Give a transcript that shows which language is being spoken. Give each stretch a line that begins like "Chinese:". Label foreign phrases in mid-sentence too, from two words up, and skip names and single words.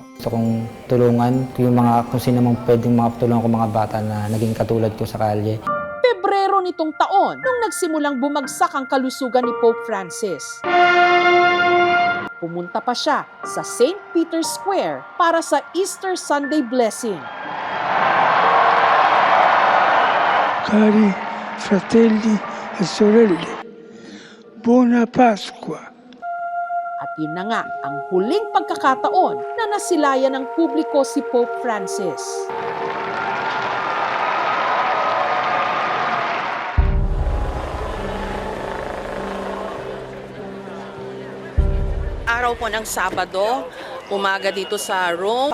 Filipino: Gusto kong tulungan kung sino mang pwedeng tulungan ko mga bata na naging katulad ko sa kalye. Pebrero nitong taon, nung nagsimulang bumagsak ang kalusugan ni Pope Francis. Pumunta pa siya sa St. Peter's Square para sa
English: Easter Sunday blessing.
Italian: Cari fratelli e sorelle, buona Pasqua.
Filipino: At yun na nga ang huling pagkakataon na nasilayan ng publiko si Pope Francis. Araw po ng Sabado, umaga dito sa Rome.